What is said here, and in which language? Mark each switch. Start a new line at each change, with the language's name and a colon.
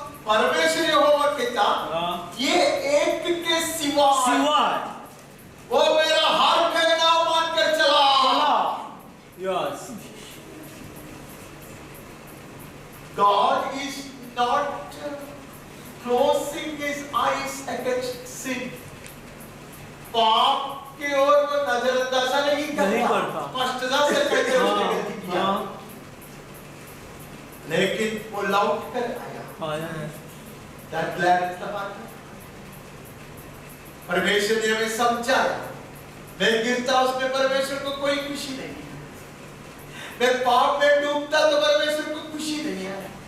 Hindi: परमेश्वर यहोवा कहता ये एक के सिवाय वो मेरा हर कहना मानकर चला।
English: Yes, God is not closing His eyes against sin.
Hindi: पाप की ओर वो नजरअंदाजा नहीं करता, स्पष्टता से कहते हैं उसने गलती किया, लेकिन वो लौट कर आया।
English: That gladdens the heart.
Hindi: परमेश्वर ने हमें समझाया, मैं गिरता उसमें परमेश्वर को कोई खुशी नहीं है, मैं पाप में डूबता तो परमेश्वर को खुशी नहीं है।